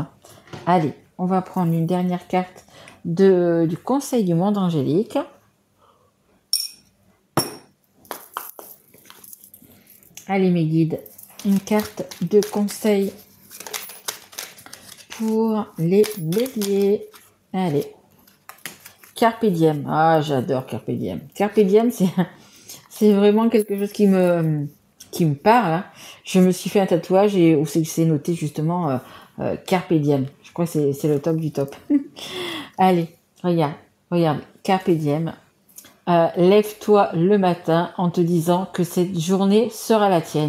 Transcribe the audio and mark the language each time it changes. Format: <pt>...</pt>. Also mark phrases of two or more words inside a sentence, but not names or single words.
<fr>Allez, on va prendre une dernière carte du Conseil du monde angélique. Allez mes guides, une carte de conseil pour les béliers. Allez,</fr> <la>Carpe diem.</la> <fr>Ah, j'adore</fr> <la>Carpe diem. Carpe diem,</la> <fr>c'est vraiment quelque chose qui me parle. Hein. Je me suis fait un tatouage et où c'est noté justement</fr> <la>Carpe diem.</la> <fr>Je crois que c'est le top du top. Allez, regarde,</fr> <la>Carpe diem.</la> <fr>Lève-toi le matin en te disant que cette journée sera la tienne.</fr>